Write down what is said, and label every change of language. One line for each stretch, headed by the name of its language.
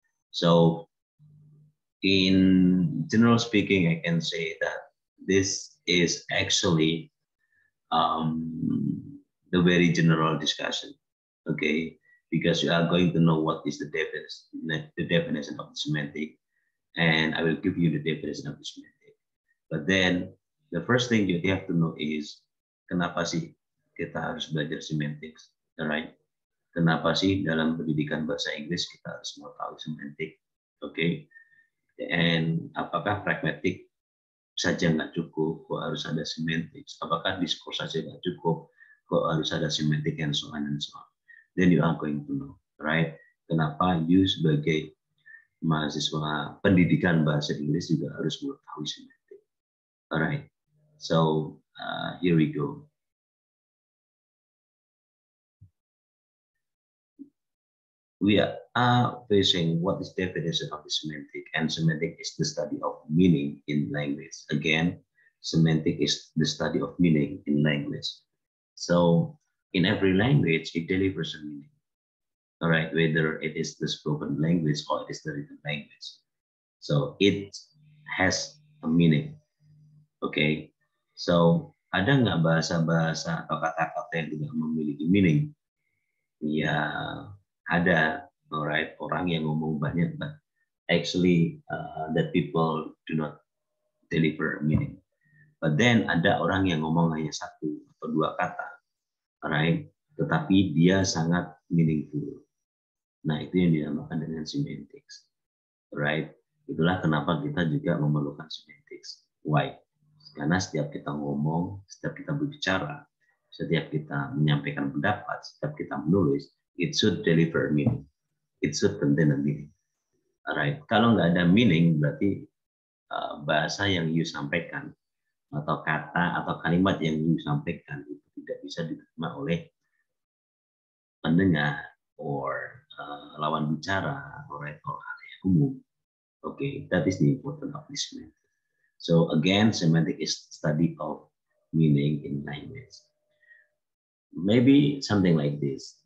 English: So in general speaking, I can say that this is actually the very general discussion, okay? Because you are going to know what is the definition of the semantic, and I will give you the definition of the semantic. But then the first thing you have to know is
Indonesian: kenapa sih kita harus belajar semantics,
English: alright?
Indonesian: Kenapa sih dalam pendidikan bahasa Inggris kita harus mau tahu semantik, oke? Okay? And apakah pragmatik saja nggak cukup, kok harus ada semantik? Apakah diskurs saja nggak cukup, kok harus ada semantik,
English: and so on and so on. Then you are going to know, right?
Indonesian: Kenapa you sebagai mahasiswa pendidikan bahasa Inggris juga harus mengetahui semantik.
English: Alright, so here we go. We are facing what is definition of the semantic, and semantic is the study of meaning in language. Again, semantic is the study of meaning in language. So in every language, it delivers a meaning. All right, whether it is the spoken language or it is the written language. So it has a meaning.
Indonesian: Okay, so ada nggak bahasa-bahasa atau kata-kata yang tidak memiliki meaning? Ya ada,
English: alright,
Indonesian: orang yang ngomong banyak,
English: but actually that people do not deliver meaning. But then
Indonesian: ada orang yang ngomong hanya satu atau dua kata, alright, tetapi dia sangat meaningful. Nah, itu yang dinamakan dengan semantics, right? Itulah kenapa kita juga memerlukan semantics. Why? Karena setiap kita ngomong, setiap kita berbicara, setiap kita menyampaikan pendapat, setiap kita menulis,
English: it should deliver meaning. It should contain a meaning. Alright.
Indonesian: Kalau nggak ada meaning, berarti bahasa yang you sampaikan atau kata atau kalimat yang you sampaikan itu tidak bisa diterima oleh pendengar or lawan bicara, alright, or halayak umum.
English: Okay, that is the importance of this semantic. So again, semantic is study of meaning in language. Maybe something like this.